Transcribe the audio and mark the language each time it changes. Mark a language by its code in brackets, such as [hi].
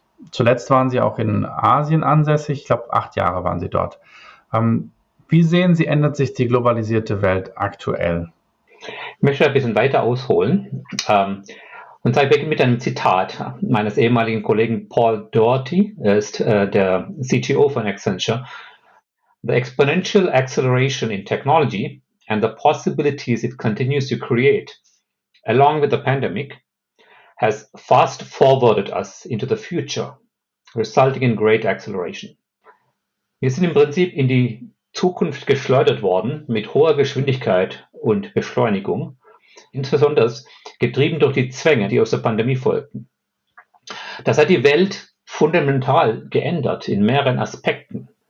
[de] Zuletzt waren Sie auch in Asien ansässig, ich glaube 8 Jahre waren Sie dort. Wie sehen Sie, ändert sich die globalisierte Welt aktuell? Ich möchte ein bisschen weiter ausholen. Und zwar beginne mit einem Zitat meines ehemaligen Kollegen Paul Doherty. Er ist der CTO von Accenture. [en] The exponential acceleration in technology and the possibilities it continues to create, along with the pandemic, has fast forwarded us into the future, resulting in great acceleration. [de] Wir sind im Prinzip in die Zukunft geschleudert worden mit hoher Geschwindigkeit und Beschleunigung, insbesondere getrieben durch die Zwänge, die aus der Pandemie folgten. Das hat die Welt fundamental geändert in mehreren Aspekten.